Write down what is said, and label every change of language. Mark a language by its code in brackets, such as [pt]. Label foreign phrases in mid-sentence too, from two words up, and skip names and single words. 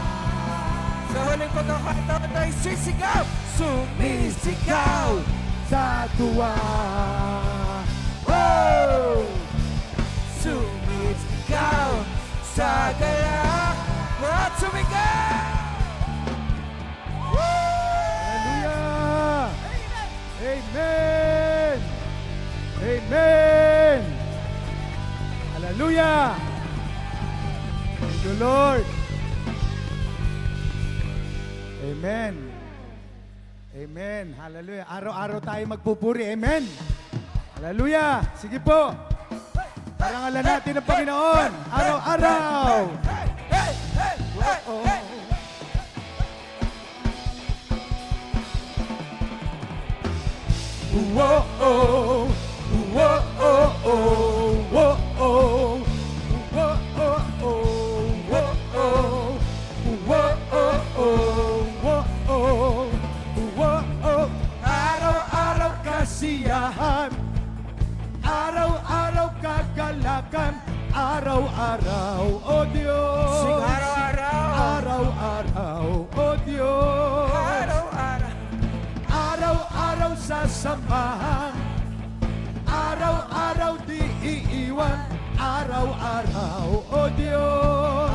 [tl] Sa huling pagkakataon tayo sisigaw, sumisigaw sa tuwa. Oh! Sumisigaw sa galang at sumigaw. Hallelujah! Amen! Amen! [en] Hallelujah! Thank you, Lord! [tl] Amen! Amen! Hallelujah! Araw-araw tayo magpupuri. Amen! Hallelujah! Sige po! Parangalan natin ang Panginoon! Araw-araw! Oh. Whoa, oh, whoa, oh, oh, whoa, oh, whoa, oh, oh, whoa, oh, whoa, oh, oh, whoa, oh, whoa, oh. Araw-araw kasiyahan, araw-araw kagalakan, araw-araw, oh Diyos. Sing araw-araw. Araw-araw, oh Diyos. Araw-araw. Araw-araw sasamahan, araw-araw di iiwan, araw-araw, o Diyos.